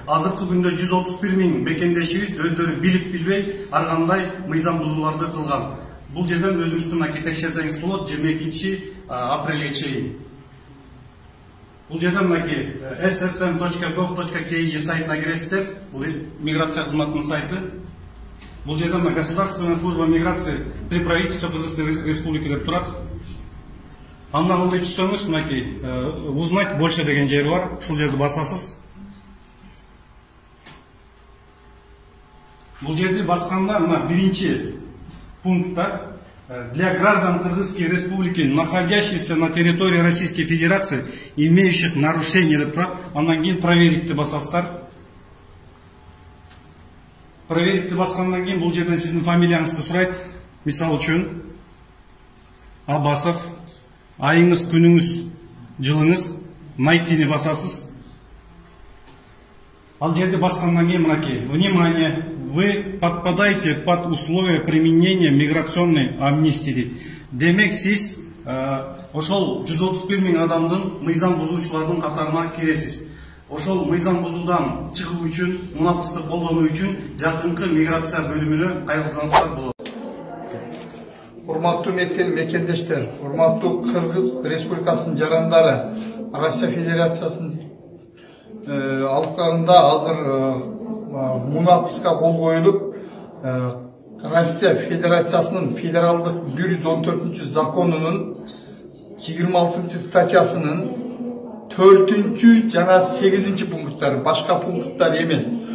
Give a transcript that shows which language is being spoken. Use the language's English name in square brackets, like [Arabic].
[Kyrgyz] Азыркы күндө 131 000 мекендешибиз өздөрү билип билбей ар кандай мыйзам бузууларды кылган. Бул жерден өзүңүздүн текшерсеңиз болот 22 апрелге чейин. Бул жерден ssm.gov.kg сайтына киресиздер. Бул миграция кызматынын сайты. Бул жерден [Russian] Государственная служба миграции при правительстве Кыргызстан Республики [Kyrgyz] деп турат. Андан ылдый түшсөңүз, [Russian] узнать больше [Kyrgyz] деген жери бар. Ушул жерди басасыз. Бул жерди басканда биринчи пунктта [Russian] для граждан Кыргызской Республики, находящихся на территории Российской Федерации, имеющих нарушения [Kyrgyz] деп турат. Андан кийин проверить деп басасыздар. Проверить деп баскандан кийин бул жерден сиздин фамилияңызды сурайт. Мисал үчүн Абасов, айыңыз, күнүңүз, жылыңыз, найтини басасыз. Ал жерде баскандан кийин [Russian] внимание, вы подпадаете под условия применения миграционной амнистии. [Kyrgyz] Демек сиз ошол 131 000 адамдын мыйзам бузуучулардын катарына киресиз. Ошол мыйзам бузуудан чыгуу үчүн, мунапысты колдонуу үчүн жакынкы миграция бөлүмүнө кайрылсаңыздар болот. Урматтуу мекендештер, урматтуу Кыргыз Республикасынын жарандары, Россия Федерациясынын алкагында азыр мунапыска кол коюлуп, Россия Федерациясынын федералдык 114 законунун 26 статьясынын 4 жана 8 пункттары, башка пункттар эмес.